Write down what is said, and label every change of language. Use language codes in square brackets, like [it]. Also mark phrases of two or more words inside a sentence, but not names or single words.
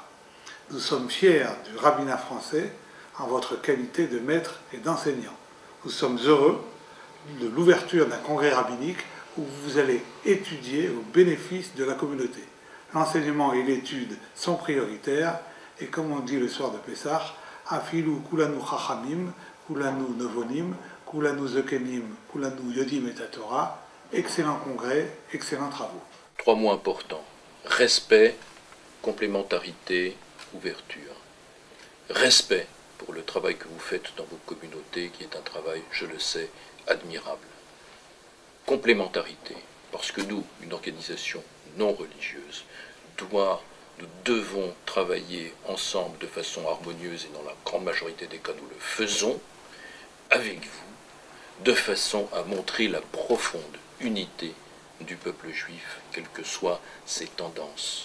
[fr] Nous sommes fiers du rabbinat français en votre qualité de maître et d'enseignant. Nous sommes heureux de l'ouverture d'un congrès rabbinique où vous allez étudier au bénéfice de la communauté. L'enseignement et l'étude sont prioritaires et comme on dit le soir de Pessah, [he] אפילו כולנו חכמים כולנו נבונים כולנו זקנים כולנו יודעים את התורה. [fr] Excellent congrès, excellents travaux. 3 mots importants. Respect, complémentarité, ouverture. Respect pour le travail que vous faites dans vos communautés, qui est un travail, je le sais, admirable. Complémentarité, parce que nous, une organisation non religieuse, nous devons travailler ensemble de façon harmonieuse, et dans la grande majorité des cas, nous le faisons, avec vous, de façon à montrer la profonde unité du peuple juif, quelles que soient ses tendances.